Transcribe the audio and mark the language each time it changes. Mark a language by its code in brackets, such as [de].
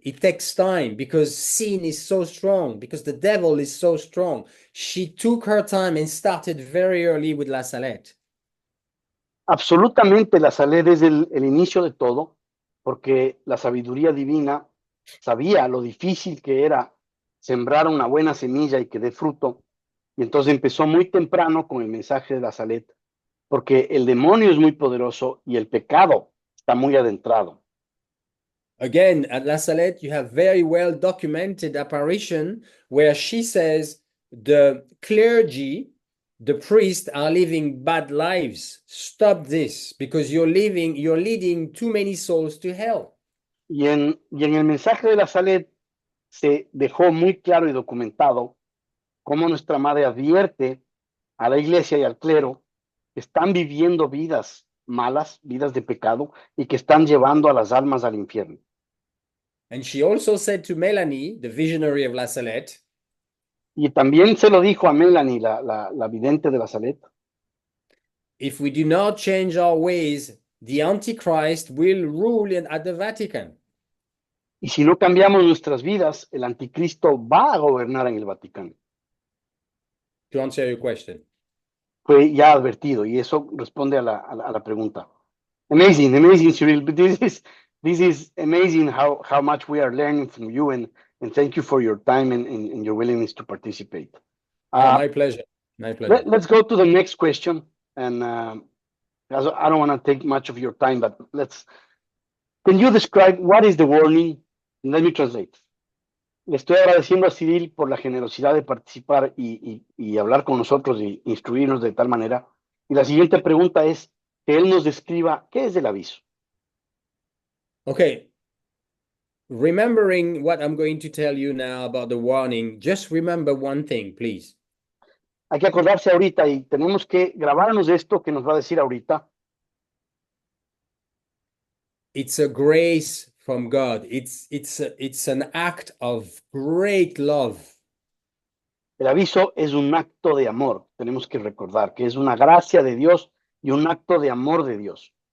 [en] It takes time because sin is so strong, because the devil is so strong. She took her time and started very early with La Salette. [es] Absolutamente, la Salette es el inicio de todo, porque la sabiduría divina sabía lo difícil que era sembrar una buena semilla y que dé fruto, y entonces empezó muy temprano con el mensaje de la Salette, porque el demonio es muy poderoso y el pecado está muy adentrado. [en] Again, at La Salette, you have very well documented apparition where she says the clergy, the priests are living bad lives. Stop this because you're leading too many souls to hell. [es] Y en el mensaje de la Salette se dejó muy claro y documentado cómo nuestra madre advierte a la iglesia y al clero que están viviendo vidas malas, vidas de pecado, y que están llevando a las almas al infierno. [en] And she also said to Melanie, the visionary of La Salette, [es] Y también se lo dijo a Melanie, la vidente de la Saleta. [en] If we do not change our ways, the Antichrist will rule at the Vatican. [es] Y si no cambiamos nuestras vidas, el anticristo va a gobernar en el Vaticano. [en] To answer your question. [es] Fue ya advertido y eso responde a la pregunta. [en] Amazing, amazing, Cyril. But this is amazing how much we are learning from you, and thank you for your time and your willingness to participate. Oh, my pleasure. My pleasure. Let's go to the next question. And I don't want to take much of your time, but can you describe what is the warning? Let me translate. [es] Le estoy agradeciendo a Cyril por la generosidad de participar y hablar con nosotros y instruirnos de tal manera. Y la siguiente pregunta es que él nos describa qué es el aviso. [en] Okay. Remembering what I'm going to tell you now about the warning, just remember one thing, please. [es] Hay que acordarse ahorita y tenemos que grabarnos esto que nos va a decir ahorita. [en] It's a grace from God. It's an act of great love. [es] El aviso es un acto de amor. Tenemos que recordar que es una gracia de Dios y un acto de amor de Dios.